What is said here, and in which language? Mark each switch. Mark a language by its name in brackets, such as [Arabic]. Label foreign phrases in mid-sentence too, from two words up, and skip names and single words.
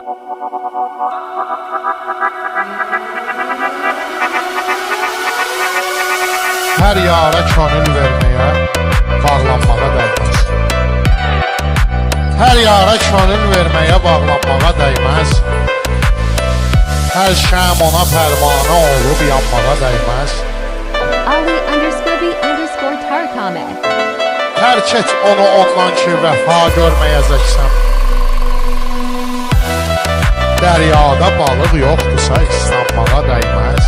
[Turkish] Her yara könül vermeye, bağlanmağa değmez. Her yara könül vermeye, bağlanmağa değmez. [Azerbaijani] Her şəm ona pərvanə olub yanmağa değmez. Ali_B_Tarkame. Tərk et onu ondan ki vəfa görməyəcəksən. Dəryada balıq yoxdursa islanmağa değmez.